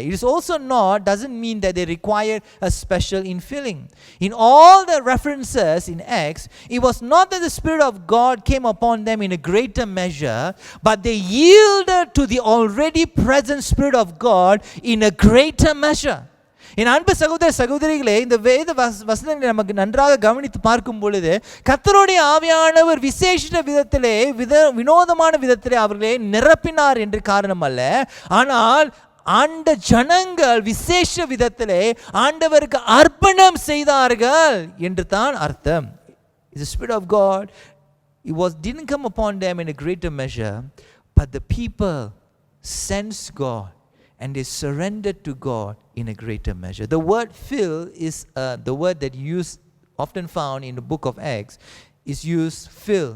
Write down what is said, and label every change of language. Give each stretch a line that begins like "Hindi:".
English: It is also doesn't mean that they required a special infilling. In all the references in Acts, it was not that the Spirit of God came upon them in a greater measure, but they yielded to the already present Spirit of God in a greater measure.
Tamil: என் அன்பு சகோதர சகோதரிகளே, இந்த வேத வசனங்களை நமக்கு நன்றாக கவனித்து பார்க்கும் பொழுது கர்த்தருடைய ஆவியானவர் விசேஷ விதத்திலே வினோதமான விதத்திலே அவர்களே நிரப்பினார் என்று காரணம் அல்ல, ஆனால் ஆண்ட ஜனங்கள் விசேஷ விதத்திலே ஆண்டவருக்கு அர்ப்பணம் செய்தார்கள் என்று தான் அர்த்தம்.
English: The Spirit of God, didn't come upon them in a greater measure, but the people sensed God and they surrendered to God in a greater measure. The word fill is the word that often found in the book of Acts is used fill.